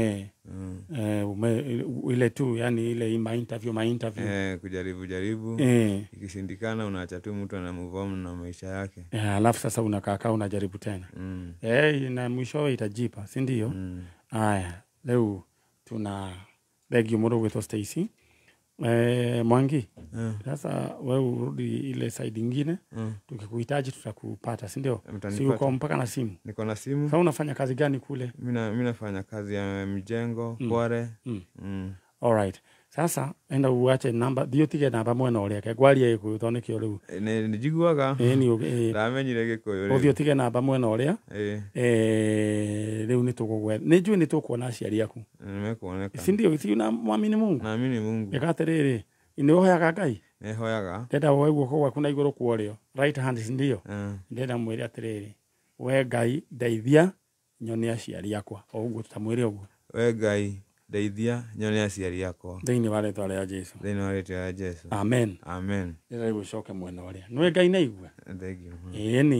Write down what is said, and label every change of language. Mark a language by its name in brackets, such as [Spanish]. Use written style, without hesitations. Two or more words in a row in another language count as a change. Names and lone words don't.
[Swahili] Ile tu, yani ile interview. Kujaribu. Ikishindikana unaacha tu mtu ana [English] move on [Swahili] na maisha yake. Alafu sasa unakaa unajaribu tena. Na mwisho itajipa, si ndio? Haya, leo tuna [English] beg you [Swahili] moro with Stacy. Mwangi. Sasa wewe urudi ile side nyingine. Tukikuhitaji tutakupata, si ndio? Si uko mpaka na simu? Niko na simu. Sasa unafanya kazi gani kule? Mimi nafanya kazi ya mjengo, Kware. [Kikuyu] Alright. [Swahili] Sasa enda uache namba, [Kikuyu] dio tige namba mwena ũrĩa gwaria ĩgũthonekio rĩu. Nijiguaga. Ndamenyire Gĩkũyũ rĩu. Ũthiĩ tige namba mwena ũrĩa. Rĩu nĩtũgũgwe. Nĩnjũĩ nĩtũkuona aciari aku. [Swahili] Nimekuoneka. Si ndio? Si unamwamini Mungu? Naamini Mungu. [Kikuyu] Ĩka atĩrĩrĩ, nĩũhoyaga Ngai? Nĩhoyaga. Ndenda woe guoko gwaku na igũrũ kwa ũrĩo. [English] Right hand, [Swahili] si ndio? [Kikuyu] Ndenda mwĩre atĩrĩrĩ, we Ngai ndeithia nyone aciari akwa. O ũguo tutamwĩre ũguo. We Ngai ndeithia nyone aciari yakwa. Thĩinĩ wa rĩĩtwa rĩa Jesũ. Thĩinĩ wa rĩĩtwa rĩa Jesũ. Amen. Amen. Ndĩrenda gũcoke mwena ũrĩa. Nĩwe Ngai na igua. [English] Thank you. [Kikuyu] Ĩni.